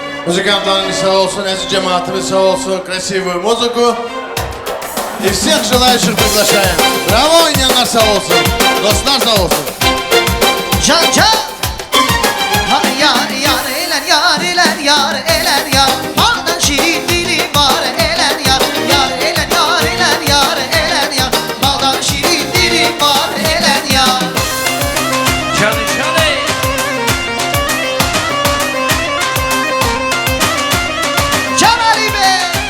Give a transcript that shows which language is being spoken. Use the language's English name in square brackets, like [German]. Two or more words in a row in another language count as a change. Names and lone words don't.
[Azerbaijani] Музыкантlarımız sağ olsun, eski cemaatimiz sağ olsun, [Russian] красивую музыку. И всех желающих приглашаем. Браво, [Azerbaijani] oynayanlar sağ olsun. Dostlar sağ olsun. Can can. Hay yar yar eler yar eler yar eler yar. Bağdan şirin dilim var eler yar. Yar eler yar eler yar eler yar. Bağdan şirin dilim var eler yar. Canı canı. Can Ali Bey.